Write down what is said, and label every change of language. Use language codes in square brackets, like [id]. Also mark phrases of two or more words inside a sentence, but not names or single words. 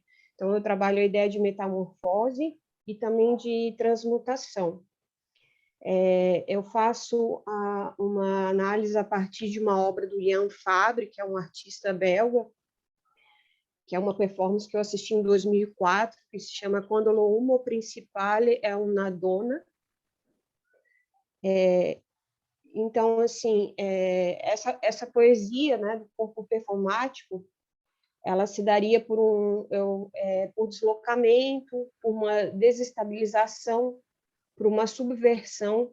[pt] Então, eu trabalho a ideia de metamorfose e também de transmutação. Eu faço uma análise a partir de uma obra do Jan Fabre, que é um artista belga, que é uma performance que eu assisti em 2004, que se chama Quando lo uomo principale è una donna. Então, assim, essa poesia, né, do corpo performático, ela se daria por deslocamento, por uma desestabilização, por uma subversão.